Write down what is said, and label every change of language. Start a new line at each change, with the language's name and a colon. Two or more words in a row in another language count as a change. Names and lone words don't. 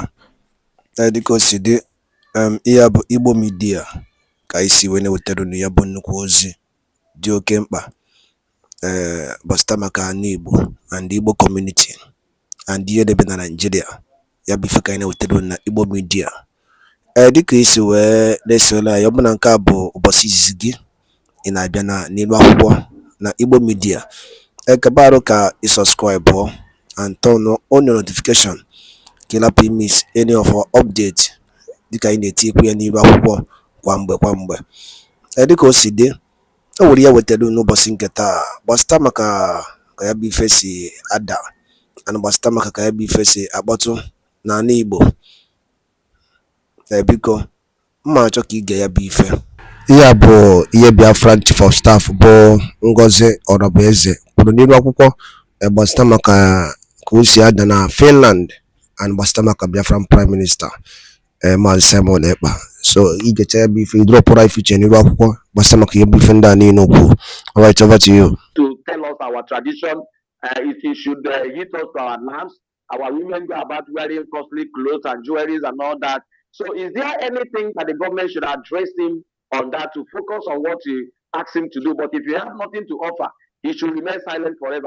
Igbo: Dịka o si dị, ihe a bụ Igbo Media ka anyị si wee na-ewetara unu ya bụ nnukwu ozi dị oke mkpa gbasara maka ana Igbo and
English: Igbo community
Igbo: and ihe debe na Nigeria. Ya bụ ife ka anyị na-ewetara unu na Igbo Media. Dịka isi wee na-esonye anyị, ọ bụ na nke a bụ ụbọchị izizi gị ị na-abịa n'ilu akwụkwọ na Igbo Media, Ekpa ka
English: you subscribe and turn on your notification
Igbo: ka ị lapụ
English: miss any of our update
Igbo: dịka anyị na-etikwu ya n'ilu akwụkwọ kwa mgbe. Dịka o si dị, o nwere ya wetara n'ụbọchị nke taa gbasara maka ka ya bụ ife si ada and gbasara maka ka ya bụ ife si akpọtụ n'ala Igbo. Biko mma achọ ka ige ya bụ ife. Ihe a bụ ihe BIAFRA
English: Chief of Staff
Igbo: bụ Ngozi Orabueze kwuru n'ilu akwụkwọ gbasara maka ka o si ada na Finland and gbasara maka
English: Biafran Prime Minister
Igbo: Maazị Simon Ekpa. So igecha ya bụ ife idropụra ife iche n'ilu akwụkwọ gbasara maka ihe bụ ife ndị a niile okwu.
English: All right, over to you. To tell us our tradition, if he should hit us to our nerves, our women go about wearing costly clothes and jewelries and all that. So is there anything that the government should address him on that to focus on what he asked him to do? But if you have nothing to offer, he should remain silent forever.